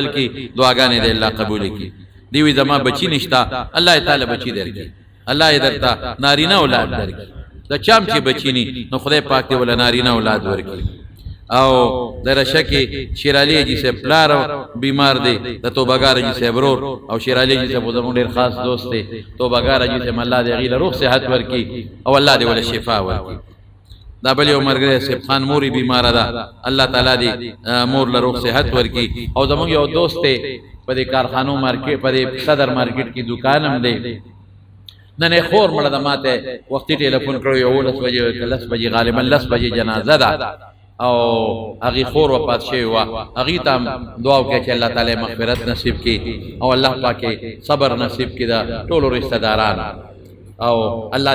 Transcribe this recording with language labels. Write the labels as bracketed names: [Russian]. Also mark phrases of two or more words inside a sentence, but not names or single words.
[Pashto] کړي دعاګانې دې الله قبول کړي دی وی زما بچی نشتا الله تعالی بچی درکړي الله یې درته نارینه اولاد درکړي د چام چې بچی ني نو خدای پاک دې ول نارینه اولاد ورکړي او درشه کې شیرالی جی سے پلار بیمار دی د توبګار جی سے برور او شیرالی جی سے زموږ ډیر خاص دوست دی توبګار جی سے الله دې غیله روح صحت ورکړي او الله دې ول شفا ورکړي دا بل یو مرګره سیب خان موري بیمار ده الله تعالی دې مور له روغ صحت ورکي او زموږ یو دوست ته په دې کارخانو مارکیټ په دې صدر مارکیټ کې دکان هم دی نن خور مړه د ماته وختي ټلیفون کړو یو 10 بجې غالبا 10 بجې جنازه ده او هغه خور وفات شوی و هغه ته دعا وکړه چې الله تعالی مغفرت نصیب کړي او الله پاک صبر نصیب کړي دا ټول رشتہ داران او الله